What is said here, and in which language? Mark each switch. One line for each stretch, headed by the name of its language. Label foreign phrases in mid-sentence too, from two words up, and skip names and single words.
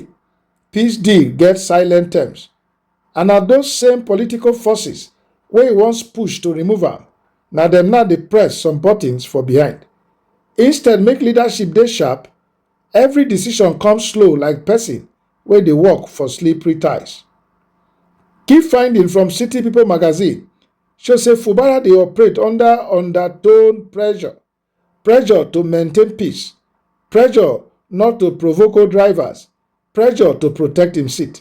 Nigerian Pidgin: Peace deal get silent terms. And na those same political forces wey once push to remove am, na dem now dey press some buttons for behind. Instead, make leadership dey sharp, every decision come slow like person wey dey work for slippery ties. Key finding from City People magazine show say Fubara dey operate under undertone pressure. Pressure to maintain peace, pressure not to provoke drivers, pressure to protect him seat.